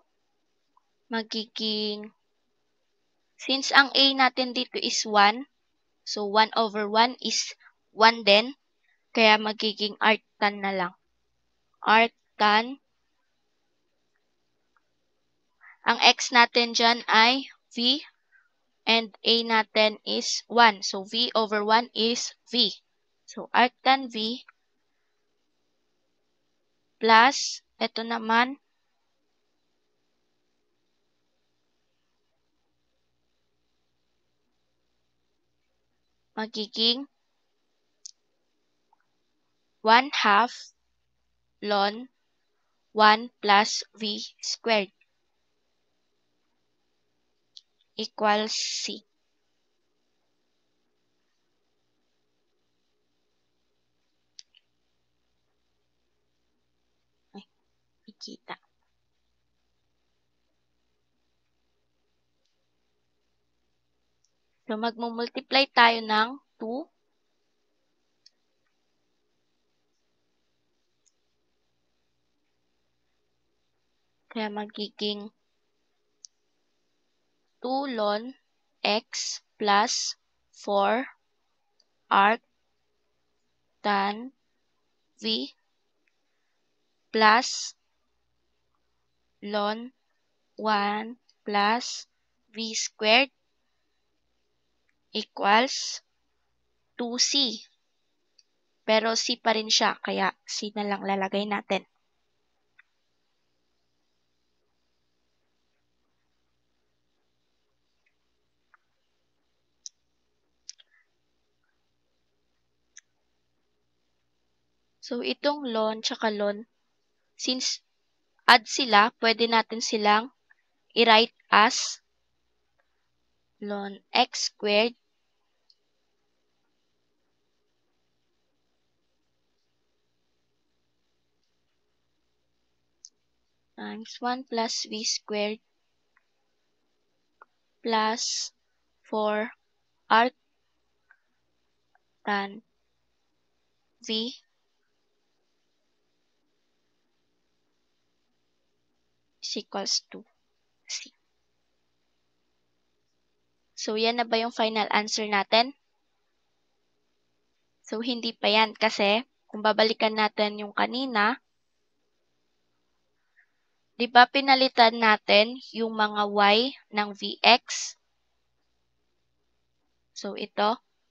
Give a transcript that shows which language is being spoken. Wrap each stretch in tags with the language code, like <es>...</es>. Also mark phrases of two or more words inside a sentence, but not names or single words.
<tl>Magiging, since ang a natin dito is 1, so 1 over 1 is 1 din. Kaya magiging arctan na lang. Arctan. Ang x natin dyan ay v. And a natin is 1. So,</tl> <en>v over 1 is v. So, arctan v plus,</en> <tl>ito naman, magiging</tl> <en>1/2 ln 1 plus v squared equals c.</en> <tl>Ay, ikita. So, magmumultiply tayo ng 2. Kaya magiging</tl> <en>2 ln x plus 4 arc tan v plus ln 1 plus v v squared equals 2c.</en> <tl>Pero c pa rin siya, kaya c na lang lalagay natin. So, itong ln tsaka ln, since add sila, pwede natin silang i-write as</tl> <en>ln x squared times 1 plus v squared plus 4 arc tan v is equals to c.</en> <tl>So, yan na ba yung final answer natin? So, hindi pa yan kasi kung babalikan natin yung kanina, di ba pinalitan natin yung mga y ng vx? So, ito.</tl>